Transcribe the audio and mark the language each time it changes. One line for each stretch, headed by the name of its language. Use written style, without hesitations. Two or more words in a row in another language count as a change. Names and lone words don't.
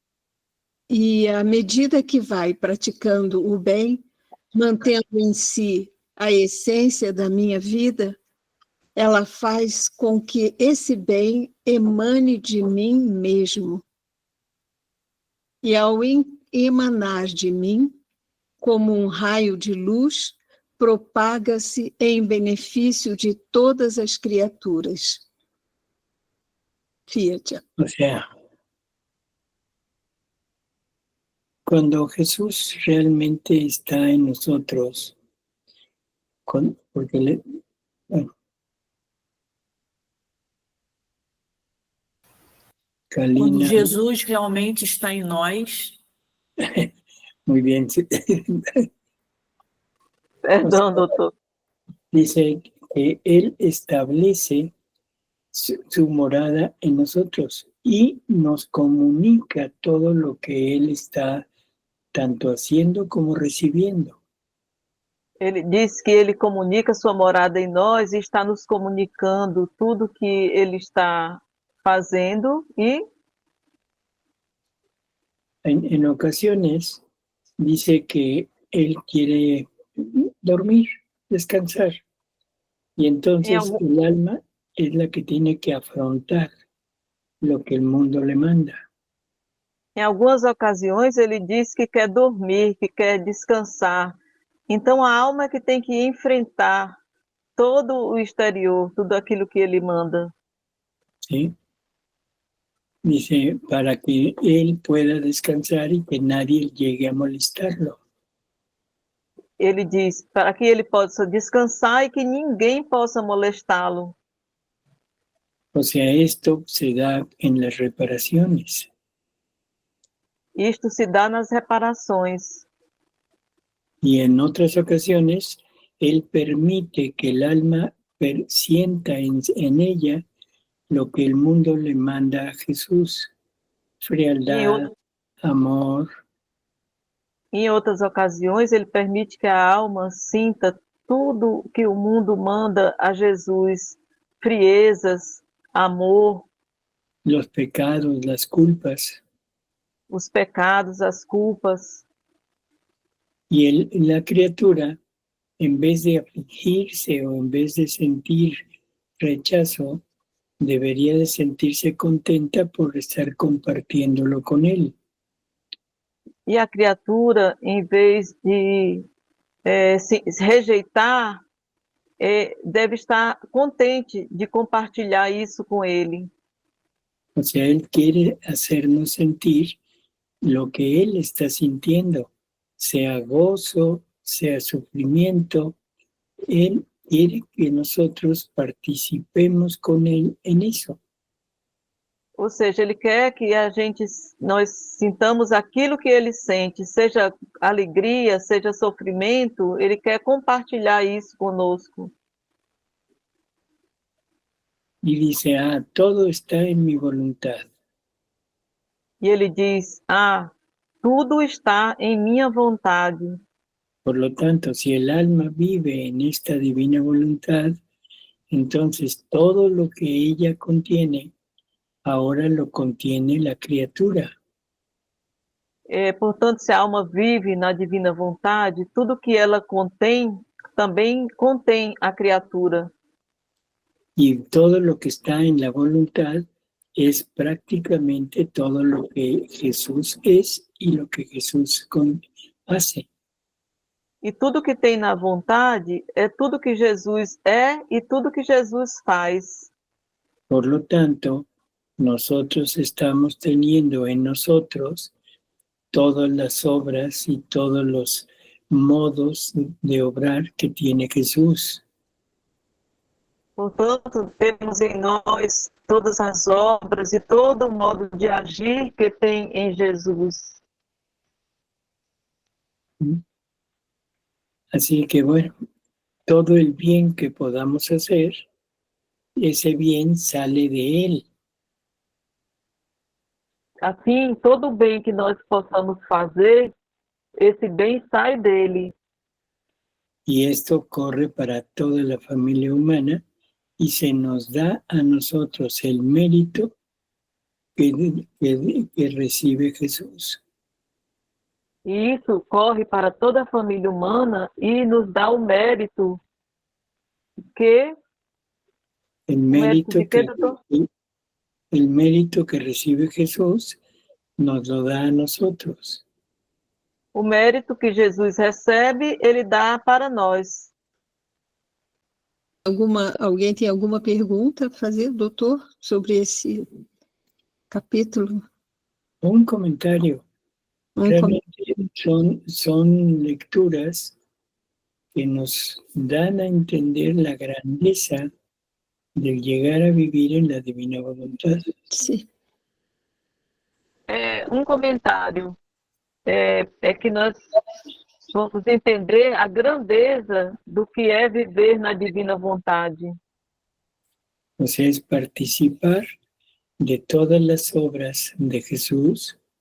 Portuguese: E à medida que vai praticando o bem, mantendo em si a essência da minha vida, ela faz com que esse bem emane de mim mesmo. E ao emanar de mim, como um raio de luz, propaga-se em benefício de todas as criaturas. Fiat.
Spanish: O sea, cuando Jesús realmente está en nosotros, porque bueno, Kalina,
Portuguese: Quando Jesus realmente está em nós.
Spanish: muy bien.
Portuguese: Perdão, doutor.
Spanish: Dice que Él establece su morada en nosotros y nos comunica todo lo que Él está tanto haciendo como recibiendo.
Portuguese: Ele diz que ele comunica sua morada em nós e está nos comunicando tudo que ele está fazendo e
Spanish: En ocasiones dice que Él quiere dormir, descansar, y entonces el alma es la que tiene que afrontar lo que el mundo le manda.
Portuguese: em algumas ocasiões ele diz que quer dormir, que quer descansar. Então a alma é que tem que enfrentar todo o exterior, tudo aquilo que ele manda.
Spanish: ¿Sí? Dice, para que él pueda descansar y que nadie llegue a molestarlo.
Portuguese: Ele diz para que ele possa descansar e que ninguém possa molestá-lo.
Spanish: O sea, esto se da en las reparaciones.
Portuguese: Isto se dá nas reparações.
Spanish: Y en otras ocasiones, él permite que el alma sienta en ella lo que el mundo le manda a Jesús. Frialdad, amor.
Portuguese: Em outras ocasiões, ele permite que a alma sinta tudo que o mundo manda a Jesus. Friezas, amor.
Spanish: Los pecados, las culpas.
Portuguese: Os pecados, as culpas.
Spanish: Y la criatura, en vez de afligirse o en vez de sentir rechazo, debería de sentirse contenta por estar compartiéndolo con él.
Portuguese: E a criatura, em vez de se rejeitar, deve estar contente de compartilhar isso com ele.
Spanish: O sea, Él quiere hacernos sentir lo que Él está sintiendo, sea gozo, sea sufrimiento. Él quiere que nosotros participemos con Él en eso.
Portuguese: Ou seja, ele quer que nós sintamos aquilo que ele sente, seja alegria, seja sofrimento, ele quer compartilhar isso conosco.
Spanish: Y dice, todo está en mi voluntad.
Portuguese: E ele diz, tudo está em minha vontade.
Spanish: Por lo tanto, si el alma vive en esta divina voluntad, entonces todo lo que ella contiene, ahora lo contiene la criatura.
Portuguese: Portanto, se a alma vive na divina vontade, tudo que ela contém, também contém a criatura.
Spanish: Y todo lo que está en la voluntad es prácticamente todo lo que Jesús es y lo que Jesús hace.
Portuguese: E tudo que tem na vontade é tudo que Jesus é e tudo que Jesus faz.
Spanish: Por lo tanto, nosotros estamos teniendo en nosotros todas las obras y todos los modos de obrar que tiene Jesús.
Portuguese: Portanto, temos em nós todas as obras e todo o modo de agir que tem em Jesus.
Spanish: Así que bueno, todo el bien que podamos hacer, ese bien sale de Él.
Portuguese: Assim, todo o bem que nós possamos fazer, esse bem sai dele.
Spanish: Y esto corre para toda la familia humana y se nos da a nosotros el mérito que recibe Jesús.
Portuguese: E isso corre para toda a família humana e nos dá o mérito que...
Spanish: El mérito que recibe Jesús nos lo da a nosotros.
Portuguese: O mérito que Jesus recebe, ele dá para nós. Alguém tem alguma pergunta a fazer, doutor, sobre esse capítulo?
Spanish: Un comentario. Realmente son lecturas que nos dan a entender la grandeza de llegar a vivir en la divina voluntad. Sí.
Portuguese: Um comentário é que nós vamos entender a grandeza do que é viver na divina vontade.
Spanish: O sea, es participar de todas las obras de Jesús.